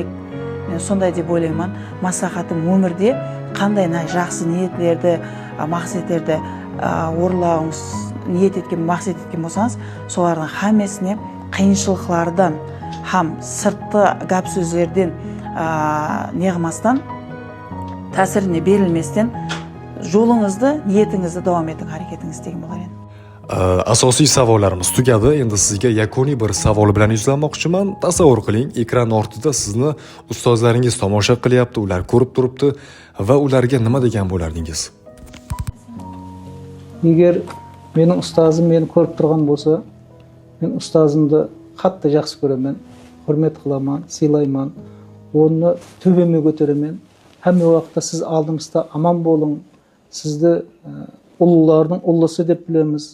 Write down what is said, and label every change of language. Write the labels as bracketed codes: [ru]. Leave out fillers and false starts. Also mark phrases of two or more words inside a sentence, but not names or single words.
[kaa] Мен сондай деп ойлаймын. Маслихатым өмірде қандай жақсы ниетлерді, мақсеттерді орындауыңыз, ниет еткен, мақсет еткен болсаңыз, солардың әммесіне қиыншылықтардан, һәм сыртқы гәп сөздерден неғылмастан, тәсіріне берілместен жолыңызды, ниетіңізді давам етің, әрекетіңіз деген болар еді. [uz] Asosiy savollarimiz tugadi. Endi sizga yakuniy bir savol bilan yuzlanmoqchiman. Tasavvur qiling, ekran ortida sizni ustozlaringiz tomosha qilyapti, ular ko'rib turibdi va ularga nima degan bo'lardingiz? [kaa] Егер менің ұстазым мені көріп тұрған болса, мен ұстазымды қатты жақсы көремін, құрмет қыламын, сыйлаймын, оны төбеме көтеремін. Әмме уақытта сіз алдымызда аман болың, сізді ұлылардың ұлысы деп білеміз.